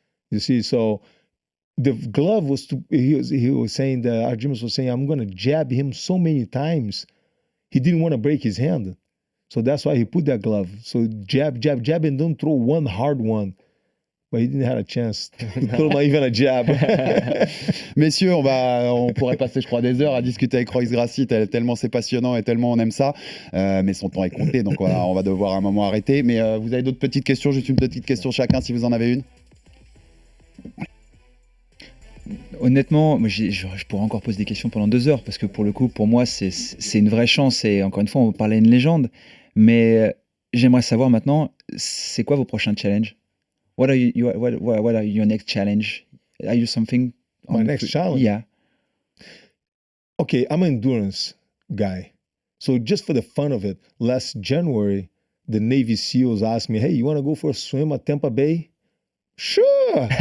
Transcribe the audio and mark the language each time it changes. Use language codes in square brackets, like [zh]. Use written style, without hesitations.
[en] You see, so the glove was he was saying that Arjimas was saying, I'm gonna jab him so many times. He didn't want to break his hand. So that's why he put that glove. So jab, jab, jab, and don't throw one hard one. But he didn't have a chance to throw not even a jab. [fr] Messieurs, on pourrait passer, je crois, des heures à discuter avec Royce Gracie, tellement c'est passionnant et tellement on aime ça. Mais son temps est compté, donc voilà, on va devoir un moment arrêter. Mais vous avez d'autres petites questions? Juste une petite question chacun, si vous en avez une. Honnêtement, je pourrais encore poser des questions pendant 2 heures, parce que pour le coup, pour moi, c'est une vraie chance. Et encore une fois, on parlait d'une légende. Mais j'aimerais savoir maintenant, c'est quoi vos prochains challenges? [en] What are your next challenge? Are you something? My next challenge? Yeah. Okay, I'm an endurance guy. So just for the fun of it, last January, the Navy SEALs asked me, hey, you want to go for a swim at Tampa Bay? Sure.